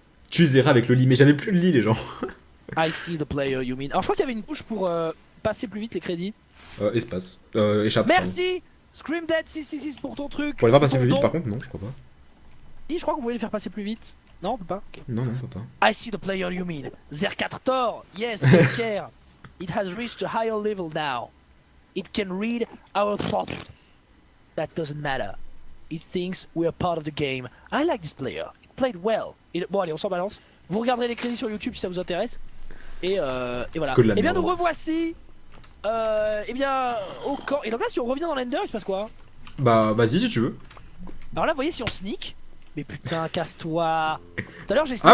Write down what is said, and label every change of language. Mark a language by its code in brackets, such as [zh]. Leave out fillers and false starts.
[fr] Tue Zera avec le lit, mais j'avais plus de lit, les gens. [en] I see the player you mean. [fr] Alors, je crois qu'il y avait une touche pour passer plus vite les crédits. Espace. Échappe. Merci Scream Dead 666 pour ton truc. Pour les faire passer Ton plus vite, don. par contre, non, je crois pas. Si, je crois que vous pouvez les faire passer plus vite. Non, on peut pas. Ok. Non, on peut pas. [en] I see the player you mean. Zer4 Thor, yes, take care. It has reached a higher level now. It can read our thoughts. That doesn't matter. It thinks we are part of the game. I like this player. It played well. [fr] Bon, allez, on s'en balance. Vous regarderez les crédits sur YouTube si ça vous intéresse. Et voilà. C'est que de la Et bien, merde. nous revoici. Et bien, au camp. Et donc là, si on revient dans l'Ender, il se passe quoi? Bah, vas-y si tu veux. Alors là, vous voyez, si on sneak. Mais putain, casse-toi. Tout à l'heure, j'ai sneak.